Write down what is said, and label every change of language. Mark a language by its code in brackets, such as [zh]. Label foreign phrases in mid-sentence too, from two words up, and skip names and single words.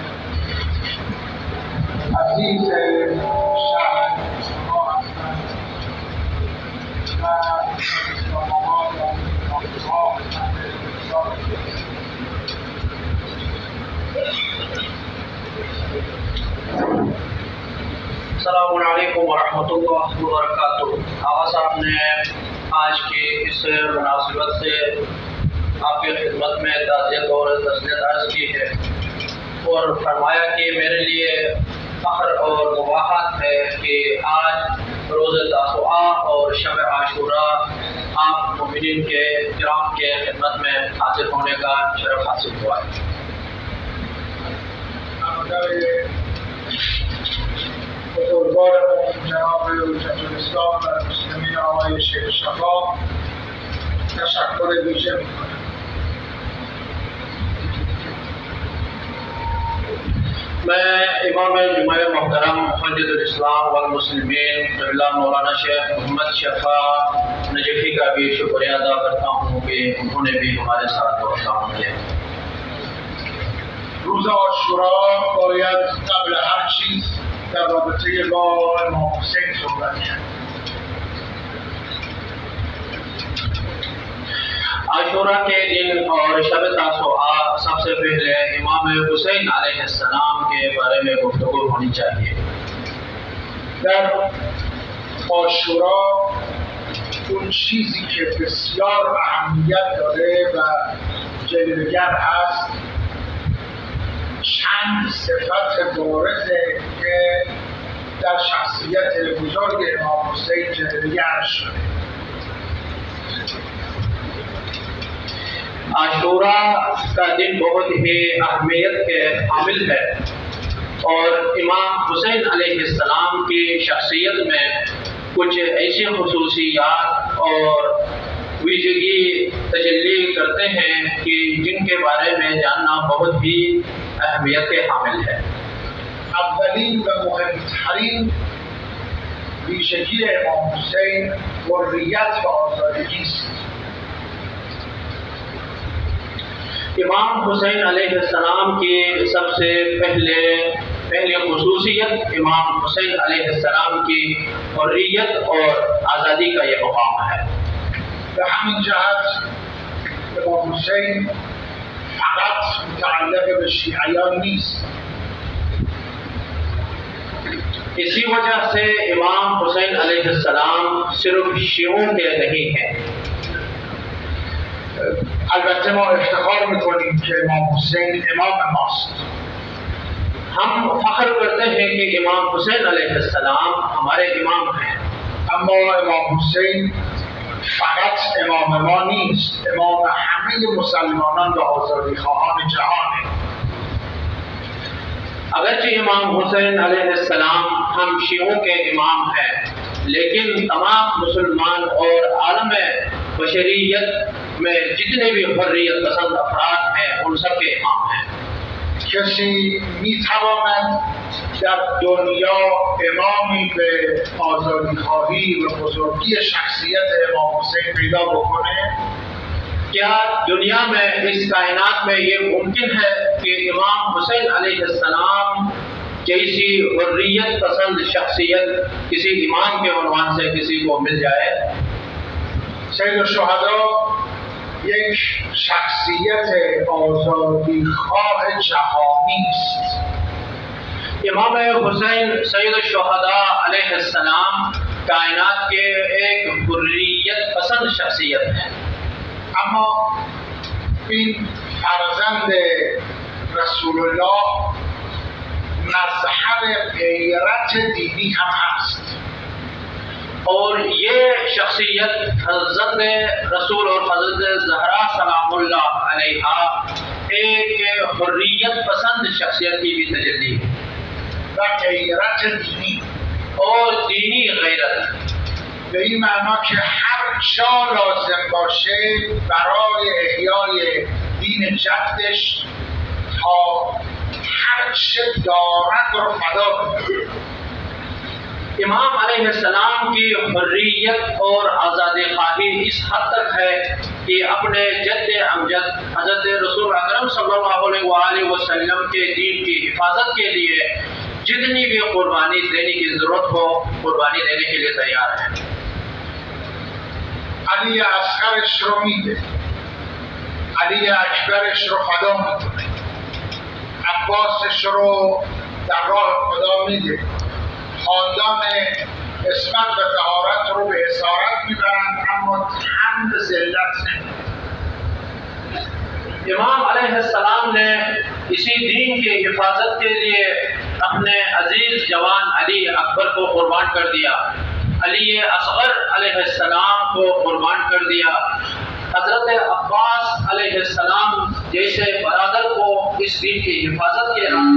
[fa] عزیز شهر اصفهان هستند و اسلام‌آباد و ناظرها [ar] السلام علیکم ورحمۃ اللہ وبرکاتہ. [ur] آغا صاحب نے آج کی اس مناسبت سے آپ کی خدمت میں تعزیت اور تسلیت عرض کی ہے، اور فرمایا کہ میرے لیے فخر اور مباحت ہے کہ آج روز تاسوعا اور شب عاشورا آپ مومنین کے کرام کے خدمت میں حاضر ہونے کا شرف حاصل ہوا ہے. [fa] بزرگوارمون جناب حجت الاسلام و المسلمین آقای شیخ شفا تشکر ویژه میکنم. [ur] میں امام جمعہ محترم حجت الاسلام والمسلمین قبلہ مولانا شیخ محمد شفا نجفی کا بھی شکریہ ادا کرتا ہوں کہ انہوں نے بھی ہمارے ساتھ وقت کیا. [fa] روز عاشورا باید قبل هر چیز در رابطه با امام حسین صحبت کرد. [ur] عاشورہ کے دن اور شب تاسوعا سب سے پہلے امام حسین [ar] علیہ السلام [ur] کے بارے میں گفتگو ہونی چاہیے. [fa] در عاشورا اون چیزی که بسیار اهمیت داره و جلوگر هست چند صفت بارزه که در شخصیت بزرگ امام حسین جلوگر شده. [ur] عاشورہ کا دن بہت ہی اہمیت کے حامل ہے، اور امام حسین [ar] علیہ السلام [ur] کی شخصیت میں کچھ ایسی خصوصیات اور ویژگی تجلی کرتے ہیں کہ جن کے بارے میں جاننا بہت ہی اہمیت کے حامل ہے۔ [fa] اولین و مهمترین ویژگی امام حسین حریت و آزادگی است. [ur] امام حسین [ar] علیہ السلام [ur] کی سب سے پہلی خصوصیت امام حسین [ar] علیہ السلام [ur] کی حریت اور آزادی کا یہ مقام ہے۔ [fa] به همین جهت امام حسین فقط متعلق به شیعیان نیست. [ur] اسی وجہ سے امام حسین [ar] علیہ السلام [ur] صرف شیعوں کے نہیں ہیں۔ [fa] البته ما افتخار میکنیم که امام حسین امام ماست. [ur] ہم فخر کرتے ہیں کہ امام حسین [ar] علیہ السلام [ur] ہمارے امام ہیں، [fa] اما امام حسین فقط امام ما نیست، امام همه مسلمانان و آزادی خواهان جهانه. [ur] اگرچہ امام حسین [ar] علیہ السلام [ur] ہم شیعوں کے امام ہیں، لیکن تمام مسلمان اور عالم بشریت میں جتنے بھی حریت پسند افراد ہیں ان سب کے امام ہیں۔ [fa] کسی میتواند در دنیا امامی به آزادی خواهی و بزرگی شخصیت امام حسین پیدا بکنه؟ [ur] کیا دنیا میں اس کائنات میں یہ ممکن ہے کہ امام حسین [ar] علیہ السلام [ur] جیسی حریت پسند شخصیت کسی امام کے عنوان سے کسی کو مل جائے؟ [fa] سید الشهدا یک شخصیت آزادی خواه جهانی است. [ur] امام حسین [ar] سید الشہداء علیہ السلام [ur] کائنات کے ایک حریت پسند شخصیت ہیں، [fa] اما این فرزند رسول الله مظهر غیرت دینی هم هست. [ur] اور یہ شخصیت حضرت رسول اور حضرت زہرا [ar] سلام اللہ علیہا [ur] ایک حریت پسند شخصیت کی بھی تجلی ہے، [fa] و غیرت دینی [ur] اور دینی غیرت، [fa] به این معنا که هر جا لازم باشه برای احیای دین جدش تا هر چه دارد رو فدا کنه. [ur] امام [ar] علیہ السلام [ur] کی حریت اور آزادی خواہی اس حد تک ہے کہ اپنے جد امجد حضرت رسول اکرم [ar] صلی اللہ علیہ وآلہ وسلم [ur] کے دین کی حفاظت کے لیے جتنی بھی قربانی دینے کی ضرورت ہو قربانی دینے کے لیے تیار ہیں۔ [fa] علی اصغرش رو میده، علی اکبرش رو فدا میکنه، عباسش رو در راه خدا میده، خاندان عصمت و طهارت رو به اسارت میبرند اما تن به ذلت نمیدن. [ur] امام [ar] علیہ السلام [ur] نے اسی دین کی حفاظت کے لیے اپنے عزیز جوان علی اکبر کو قربان کر دیا، علی اصغر [ar] علیہ السلام [ur] کو قربان کر دیا، حضرت عباس [ar] علیہ السلام [ur] جیسے برادر کو اس دین کی حفاظت کے